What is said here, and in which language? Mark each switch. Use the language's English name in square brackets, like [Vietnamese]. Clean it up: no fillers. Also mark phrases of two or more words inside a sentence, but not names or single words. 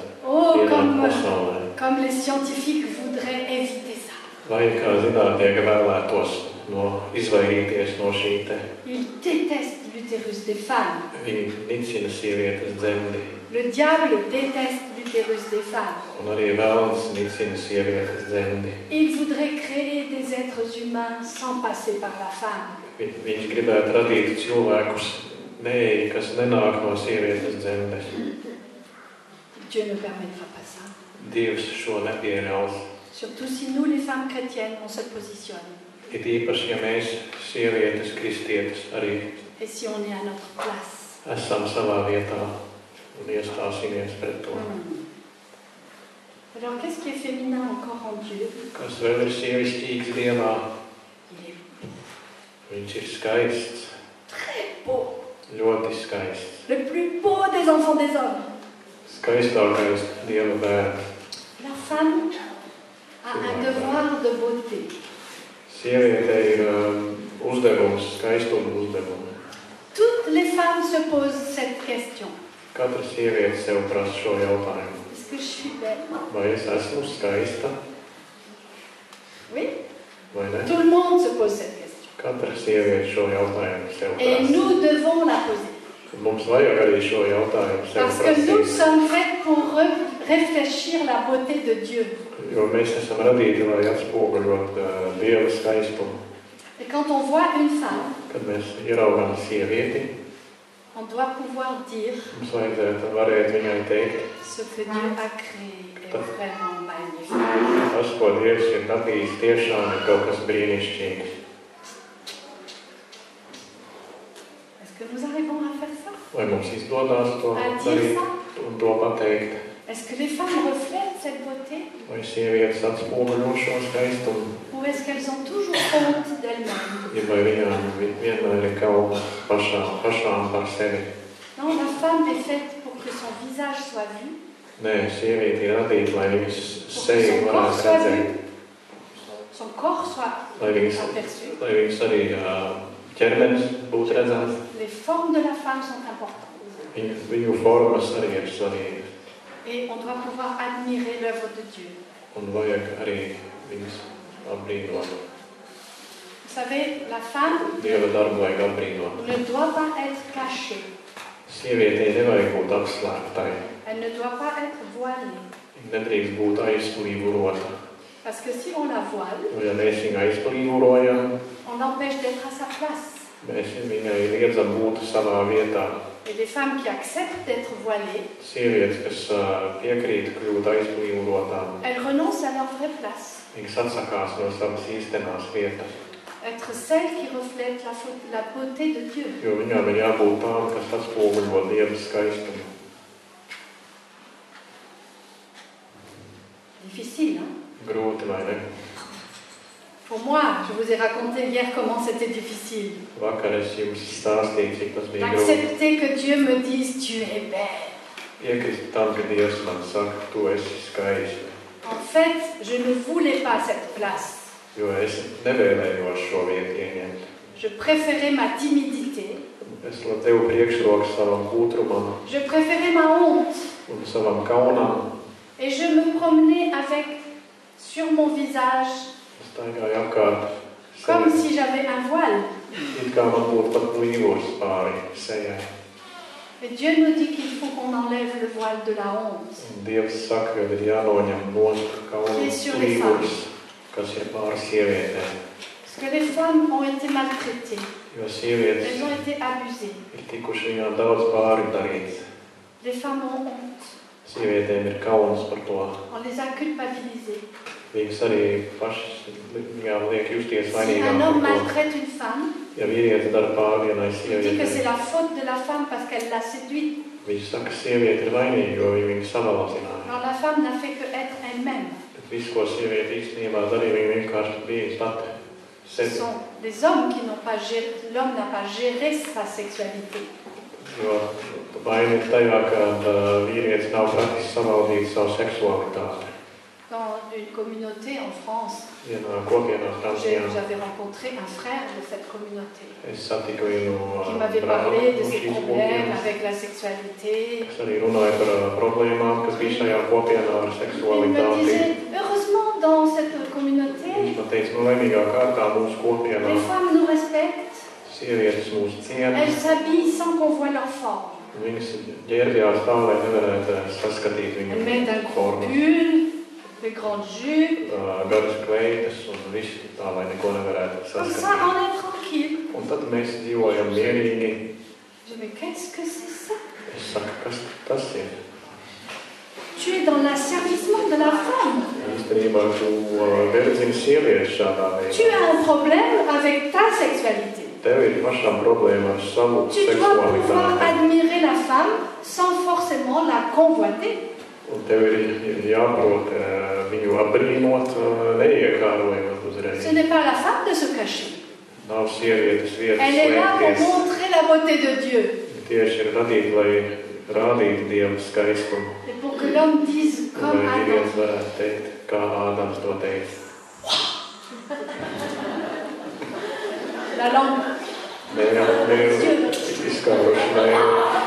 [Latvian] Oh, ienākt pasaulē. [French] comme les scientifiques voudraient éviter ça. [Latvian] Vai kā zinātnieki vēlētos izvairīties no šī te. [French] Ils détestent l'utérus des femmes. [Latvian] Viņi nicina sievietes dzemdi. [French] Le diable déteste l'utérus des femmes. [Latvian] Un arī vēlns nicina sievietes dzemdi. [French] Il voudrait créer des êtres humains sans passer par la femme. [Latvian] Viņš gribētu radīt cilvēkus, kas nenāk no sievietes dzemdes. [French] Dieu ne permettra pas ça. [Latvian] Dievs šo nepieļaus. [French] Surtout si nous, les femmes chrétiennes, on se positionne. [Latvian] It īpaši, ja mēs, sievietes, kristietes, arī [French] Et si on est à notre place. [Latvian] esam savā vietā un iestāsimies pret to. [French] Alors, qu'est-ce qui est féminin encore en Dieu? [Latvian] Kas vēl ir sievišķīgs Dievā? [French] Il est [Latvian] Viņš ir skaists, [French] très beau. [Latvian] ļoti skaists. [French] Le plus beau des enfants des hommes. [Latvian] Skaistākais Dieva bērns. [French] La femme a un devoir de beauté. [Latvian] Sieviete ir uzdevums, skaistuma uzdevums. [French] Toutes les femmes se posent cette question. [Latvian] Katra sieviete sev prasa šo jautājumu. [French] Est-ce que je suis belle? [Latvian] Vai es esmu skaista? [French] Oui. [Latvian] Vai ne? [French] Tout le monde se pose cette question. [Latvian] Katra sieviete šo jautājumu sev [French] Et [Latvian] prasa. [French] nous devons la poser. [Latvian] Mums vajag arī šo jautājumu sev [French] Parce que nous [Latvian] prasīt. [French] sommes faits pour réfléchir la beauté de Dieu. [Latvian] Jo mēs esam radīti, lai atspoguļot Dieva skaistumu. [French] Et quand on voit une femme, [Latvian] Kad mēs ieraugām sievieti, [French] on doit pouvoir dire [Latvian] mums vajadzētu varēt viņai teikt, [French] ce que Dieu a créé est vraiment magnifique. [Latvian] tas, ko Dievs ir radījis, tiešām ir kaut kas brīnišķīgs. [French] Est-ce que nous arrivons à faire ça? [Latvian] Vai mums izdodās to [French] À dire [Latvian] darīt [French] ça? [Latvian] un to pateikt? [French] Est-ce que les femmes reflètent cette beauté? [Latvian] Vai sievietes atspoguļo šo skaistumu? [French] Ou est-ce qu'elles ont toujours honte d'elles-mêmes? [Latvian] Ja vai viņām vienmēr ir kauns pašām par sevi? [French] Non, la femme est faite pour que son visage soit vu. [Latvian] Nē, sieviete ir radīta, lai viņas seju varētu redzēt. [French] Son corps soit aperçu. [Latvian] Lai viņas arī ķermenis būtu redzēts. [French] Les formes de la femme sont importantes. [Latvian] Viņu formas arī ir svarīgas. [French] Et on doit pouvoir admirer l'œuvre de Dieu. [Latvian] Un vajag arī viņas apbrīnot. [French] Vous savez, la femme [Latvian] Dieva darbu vajag apbrīnot. [French] ne doit pas être cachée. [Latvian] Sievietei nevajag būt apslēptai. [French] Elle ne doit pas être voilée. [Latvian] Viņa nedrīkst būt aizplīvurota. [French] Parce que si on la voile, [Latvian] Ja mēs viņu aizplīvurojam, [French] on l'empêche d'être à sa place. [Latvian] mēs viņai liedzam būt savā vietā. [French] Et les femmes qui acceptent d'être voilées, [Latvian] Sievietes, kas piekrīt kļūt aizplīvurotām, [French] elles renoncent à leur vraie place. [Latvian] viņas atsakās no savas īstenās vietas. [French] Être celle qui reflète la beauté de Dieu. [Latvian] Jo viņām ir jābūt tām, kas atspoguļo Dieva skaistumu. [French] Difficile, hein? [Latvian] Grūti, vai ne? [French] Pour moi, je vous ai raconté hier comment c'était difficile. [Latvian] Vakar es jums stāstīju, cik tas bija grūti. [French] D'accepter que Dieu me dise, tu es belle. [Latvian] Piekrist tam, ka Dievs man saka, tu esi skaista. [French] En fait, je ne voulais pas cette place. [Latvian] Jo es nevēlējos šo vietu ieņemt. [French] Je préférais ma timidité. [Latvian] Es devu priekšroku savam kūtrumam [French] Je préférais ma honte. [Latvian] un savam kaunam. [French] Et je me promenais avec, sur mon visage, [Latvian] Es staigāju apkārt [French] comme [Latvian] sevi. [French] si j'avais un voile. [Latvian] It kā man būtu pat plīvos pāri sejai. [French] Et Dieu nous dit qu'il faut qu'on enlève le voile de la honte. [Latvian] Un Dievs saka, ka ir jānoņem nost kaunu [French] Et sur les [Latvian] plīvos, kas ir pāri sievietēm. [French] Parce que les femmes ont été maltraitées. [Latvian] Jo sievietes [French] Elles ont été abusées. [Latvian] ir tikuši viņām daudz pāri darīts. [French] Les femmes ont honte. [Latvian] Sievietēm ir kauns par to. [French] On les a culpabilisées. [Latvian] Viņas arī pašas viņām liek justies [French] Si [Latvian] vainīgām [French] un homme [Latvian] par to. [French] maltraite une femme, [Latvian] Ja vīrietis dara pāri vienai [French] il dit que c'est [Latvian] sievietei, [French] la faute de la femme parce qu'elle l'a séduite. [Latvian] viņš saka, ka sieviete ir vainīga, jo viņa savaldzināja. [French] Alors la femme n'a fait que être elle-même. [Latvian] Bet viss, ko sieviete īstenībā darīja, viņa vienkārši bija pati [French] Ce [Latvian] sevi. [French] sont des hommes qui n'ont pas géré, l'homme n'a pas géré sa sexualité. [Latvian] Jo vaina ir tajā, ka vīrietis nav praktiski savaldījis savu seksualitāti. [French] Dans une communauté en France, [Latvian] Vienā kopienā Francijā [French] j'avais rencontré un frère de cette communauté [Latvian] es satiku vienu [French] qui m'avait [Latvian] brāli [French] parlé de [Latvian] no [French] ses [Latvian] šīs [French] problèmes [Latvian] kopienas. [French] avec la sexualité. [Latvian] Es arī runāju par problēmām, kas bija šajā kopienā ar [French] Il me [Latvian] seksualitāti. [French] disait, heureusement dans cette communauté, [Latvian] Viņš man teica, laimīgā kārtā mūsu kopienā [French] les femmes nous respectent, [Latvian] sievietes mūs ciena. [French] elles s'habillent sans qu'on voit leur forme. [Latvian] Viņas ģērbjās tā, lai nevarētu saskatīt [French] Elles [Latvian] viņu [French] mettent un gros [Latvian] formu. [French] pull, de grandes jupes, [Latvian] Garas kleitas un viss tā, lai neko nevarētu [French] comme ça [Latvian] saskatīt. [French] on est tranquille. [Latvian] Un tad mēs dzīvojam mierīgi. [French] Je dis, mais qu'est-ce que c'est ça? [Latvian] Es saku, kas tas ir? [French] Tu es dans l'asservissement de la femme. [Latvian] Īstenībā tu verdzini sievietes šādā [French] Tu [Latvian] veidā. [French] as un problème avec ta sexualité. [Latvian] Tev ir pašām problēma ar savu [French] Tu dois pouvoir [Latvian] seksualitāti. [French] admirer la femme sans forcément la convoiter. [Latvian] Un tev ir jāprot viņu apbrīnot, neiekārojot uzreiz. [French] Ce n'est pas la femme de se cacher. [Latvian] Nav sievietes vietas [French] Elle est là pour [Latvian] slēpties. [French] montrer la beauté de Dieu. [Latvian] Tieši ir radīta, lai rādītu Dievu skaistumu. [French] Et pour que l'homme dise [Latvian] Lai [French] comme Adam, [Latvian] vīrietis varētu teikt, kā Ādams to teica. [French] la langue. Mēģināt izskauruši mēģināt.